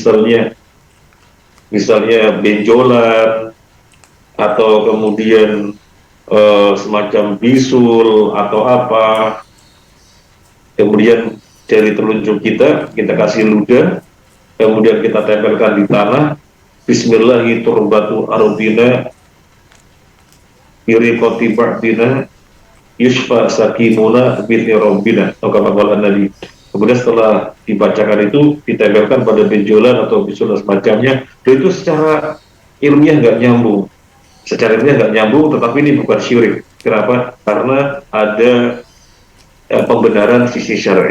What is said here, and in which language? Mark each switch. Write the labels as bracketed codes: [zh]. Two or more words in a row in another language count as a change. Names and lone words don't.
[id] misalnya benjolan atau kemudian semacam bisul atau apa, kemudian jari telunjuk kita kasih ludah, kemudian kita tempelkan di tanah, [ar] بسم الله تربة أرضنا بريقة بعضنا يشفى سقيمنا بإذن ربنا, atau كما قال نبي. [id] Kemudian setelah dibacakan itu ditempelkan pada benjolan atau benjolan semacamnya, dan itu secara ilmiah nggak nyambung. Secara ilmiah nggak nyambung, tetapi ini bukan syirik. Kenapa? Karena ada pembenaran sisi syar'i.